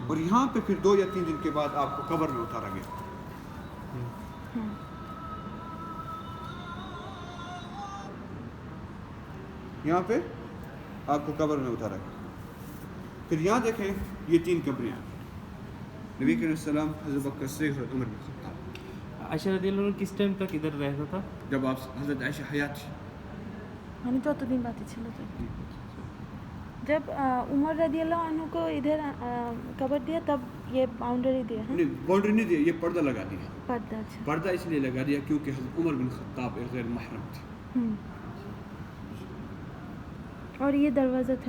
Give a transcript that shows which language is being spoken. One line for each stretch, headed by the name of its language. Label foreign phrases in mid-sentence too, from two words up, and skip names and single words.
Urdu: اور یہاں پہ پھر 2 یا 3 دن کے بعد آپ کو قبر میں اتارا گیا. یہاں پہ آپ کو قبر میں اتارا گیا. پھر یہاں دیکھیں یہ 3 قبریں ہیں. نبی کریم
Arabic: صلی اللہ علیہ وسلم,
Urdu: حضرت بکر صدیق اور عمر بن خطاب. عائشہ
Arabic: رضی اللہ عنہ
Urdu: کس ٹائم تک ادھر رہتا تھا؟ جب آپ حضرت عائشہ حیات تھی.
Bangla: মানে যতদিন বাতি ছিল তো.
Urdu: جب عمر
Arabic: رضی اللہ عنہ
Urdu: کو ادھر قبر دیا تب یہ باؤنڈری دیا ہے؟ نہیں, باؤنڈری نہیں دیا, یہ پردہ لگا دیا. پردہ. اچھا. پردہ اس لیے لگا دیا کیونکہ حضرت عمر بن خطاب ایک غیر محرم تھے. اور یہ دروازہ تھا,